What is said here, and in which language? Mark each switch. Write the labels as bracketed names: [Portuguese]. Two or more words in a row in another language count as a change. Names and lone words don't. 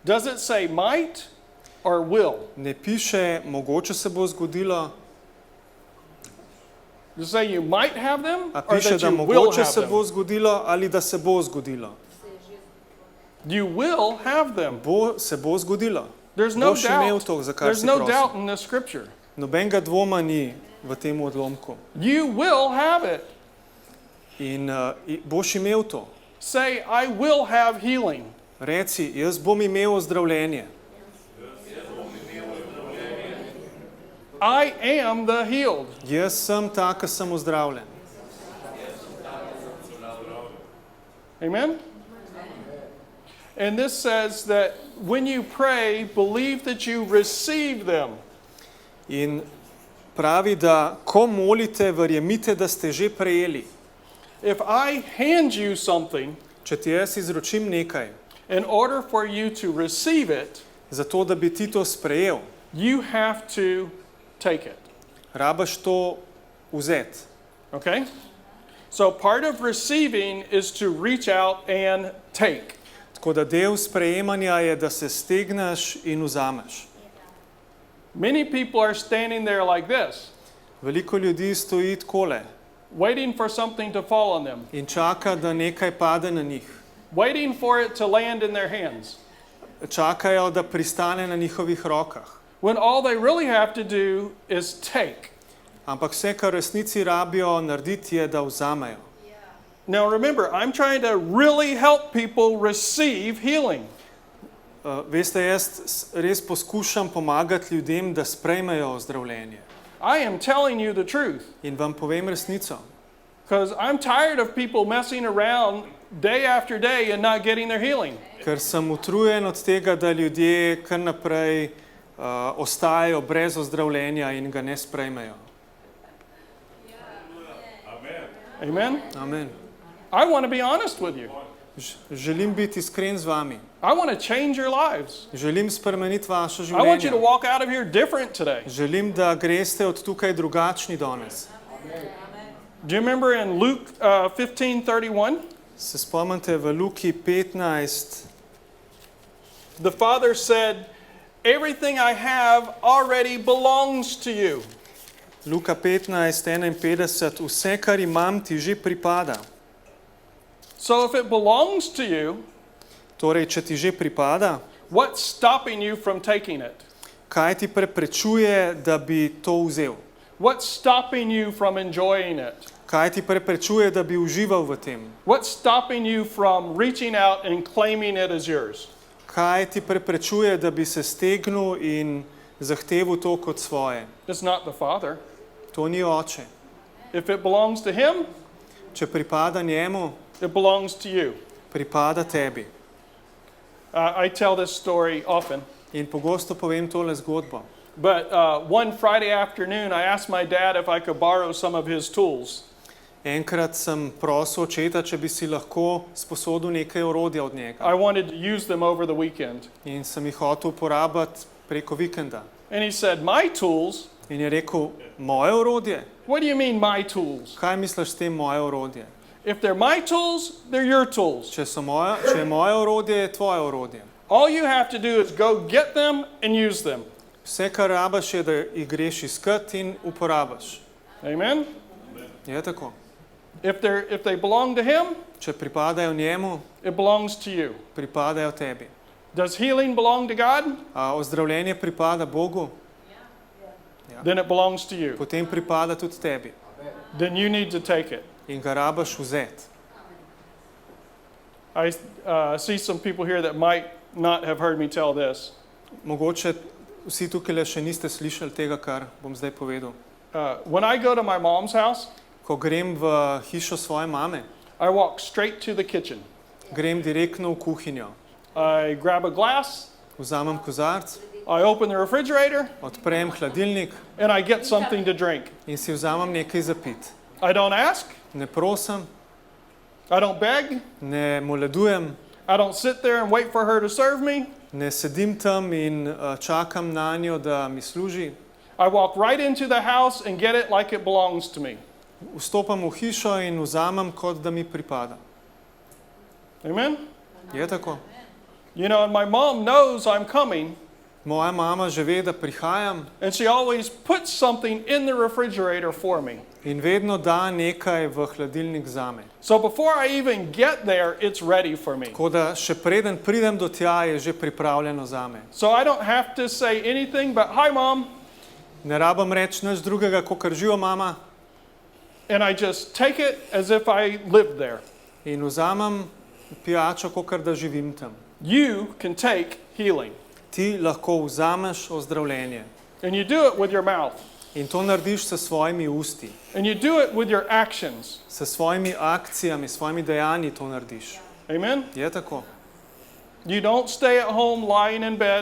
[English] Does it say might or will? [Slovenian] Ne piše, mogoče se bo zgodilo, [English] Does it say you might have them [Slovenian] a [English] or [Slovenian] piše, [English] that [Slovenian] da [English] you will [Slovenian] mogoče [English] have [Slovenian] se bo [English] them? [Slovenian] zgodilo ali da se bo zgodilo. [English] You will have them. [Slovenian] Se bo zgodilo. [English] There's no [Slovenian] Boš imel [English] doubt. [Slovenian] to, za kar [English] There's [Slovenian] si [English] no [Slovenian] prosil. [English] doubt in this scripture. [Slovenian] Nobenega dvoma ni v tem odlomku. [English] You will have it. [Slovenian] In boš imel to. [English] Say, I will have healing. [Slovenian] Reci, jaz bom imel ozdravljenje. [English] I am the healed. [Slovenian] Jaz sem ta, ki sem ozdravljen. [English] Amen? And this says that when you pray, believe that you receive them. [Slovenian] In pravi, da ko molite, verjemite, da ste že prejeli. [English] If I hand you something, [Slovenian] Če ti jaz izročim nekaj, [English] in order for you to receive it, [Slovenian] zato da bi ti to sprejel, [English] you have to take it. [Slovenian] rabaš to vzeti. [English] Okay? So part of receiving is to reach out and take. [Slovenian] Tako da del sprejemanja je, da se stegneš in vzameš. [English] Many people are standing there like this, [Slovenian] Veliko ljudi stoji takole [English] waiting for something to fall on them, [Slovenian] in čaka, da nekaj pade na njih. [English] waiting for it to land in their hands, [Slovenian] Čakajo, da pristane na njihovih rokah. [English] when all they really have to do is take. [Slovenian] Ampak vse, kar v resnici rabijo narediti, je, da vzamejo. [English] Now remember, I'm trying to really help people receive healing. [Slovenian] Veste, jaz res poskušam pomagati ljudem, da sprejmejo ozdravljenje. [English] I am telling you the truth [Slovenian] In vam povem resnico. [English] because I'm tired of people messing around day after day and not getting their healing. [Slovenian] Ker sem utrujen od tega, da ljudje kar naprej ostajajo brez ozdravljenja in ga ne sprejmejo. [English] Amen? [Slovenian] Amen. [English] I want to be honest with you. [Slovenian] Želim biti iskren z vami. [English] I want to change your lives. [Slovenian] Želim spremeniti vaše [English] I want you to [Slovenian] življenje. [English] walk out of here different today. [Slovenian] Želim, da greste od tukaj drugačni danes. [English] Do you remember in Luke 15:31? [Slovenian] Se spomnite v Luki 15, [English] The Father said, "Everything I have already belongs to you." [Slovenian] Luka 15:51, vse, kar imam, ti že pripada. [English] So if it belongs to you, [Slovenian] Torej, če ti že pripada, [English] what's stopping you from taking it? [Slovenian] kaj ti preprečuje, da bi to vzel? [English] What's stopping you from enjoying it? [Slovenian] Kaj ti preprečuje, da bi užival v tem? [English] What's stopping you from reaching out and claiming it as yours? [Slovenian] Kaj ti preprečuje, da bi se stegnil in zahteval to kot svoje? [English] It's not the Father. [Slovenian] To ni oče. [English] If it belongs to Him, [Slovenian] Če pripada njemu, [English] it belongs to you. [Slovenian] pripada tebi. [English] I tell this story often, [Slovenian] In pogosto povem tole zgodbo. [English] but one Friday afternoon, I asked my dad if I could borrow some of his tools. [Slovenian] Enkrat sem prosil očeta, če bi si lahko sposodil nekaj orodja od njega. [English] I wanted to use them over the weekend. [Slovenian] In sem jih hotel uporabiti preko vikenda. [English] And he said, "My tools? [Slovenian] In je rekel, moje orodje? [English] What do you mean, my tools? [Slovenian] Kaj misliš s tem moje orodje? [English] If they're my tools, they're your tools. [Slovenian] Če je moje orodje, je tvoje orodje. [English] All you have to do is go get them and use them." [Slovenian] Vse, kar rabaš, je, da jih greš iskat in uporabaš. [English] Amen? [Slovenian] Je tako. [English] If they belong to Him, [Slovenian] Če pripadajo njemu, [English] it belongs to you. [Slovenian] pripadajo tebi. [English] Does healing belong to God? [Slovenian] A ozdravljenje pripada Bogu, [English] Then it belongs to you. [Slovenian] potem pripada tudi tebi. [English] Then you need to take it. [Slovenian] In ga rabaš vzeti. [English] I see some people here that might not have heard me tell this. [Slovenian] Mogoče vsi tukaj še niste slišali tega, kar bom zdaj povedal. [English] When I go to my mom's house, [Slovenian] Ko grem v hišo svoje mame, [English] I walk straight to the kitchen. [Slovenian] grem direktno v kuhinjo. [English] I grab a glass, [Slovenian] Vzamem kozarc, [English] I open the refrigerator, [Slovenian] odprem hladilnik [English] and I get something to drink. [Slovenian] in si vzamem nekaj za piti. [English] I don't ask, [Slovenian] Ne prosim, [English] I don't beg, [Slovenian] ne moledujem, [English] I don't sit there and wait for her to serve me. [Slovenian] ne sedim tam in čakam na njo, da mi služi. [English] I walk right into the house and get it like it belongs to me. [Slovenian] Vstopam v hišo in vzamem, kot da mi pripada. [English] Amen? [Slovenian] Je tako? [English] You know, and my mom knows I'm coming, [Slovenian] Moja mama že ve, da prihajam [English] and she always puts something in the refrigerator for me. [Slovenian] in vedno da nekaj v hladilnik zame. [English] So before I even get there, it's ready for me. [Slovenian] Tako da še preden pridem do tja, je že pripravljeno zame. [English] So I don't have to say anything but, "Hi, Mom," [Slovenian] Ne rabim reči nič drugega, kot živo mama, [English] and I just take it as if I lived there. [Slovenian] in vzamem pijačo, kot da živim tam. [English] You can take healing, [Slovenian] Ti lahko vzameš ozdravljenje [English] and you do it with your mouth, [Slovenian] in to narediš s svojimi usti, [English] and you do it with your actions. [Slovenian] s svojimi akcijami, s svojimi dejanji to narediš. [English] Amen? [Slovenian] Je tako. [English] You don't stay at home lying in bed.